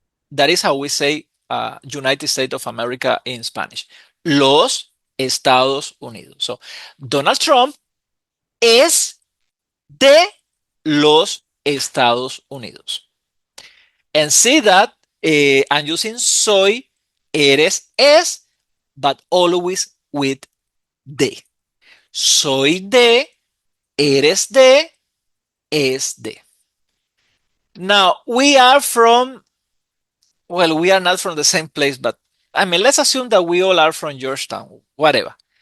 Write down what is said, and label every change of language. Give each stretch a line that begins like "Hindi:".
English: That is how we say United States of America in Spanish.
Spanish: Los Estados Unidos. So, Donald Trump es de los Estados Unidos.
English: And see that I'm using soy, eres, es, but always with de.
Spanish: Soy de, eres de, es de.
English: Now, we are from, well, we are not from the same place, but I mean, let's assume that we all are from Georgetown, whatever.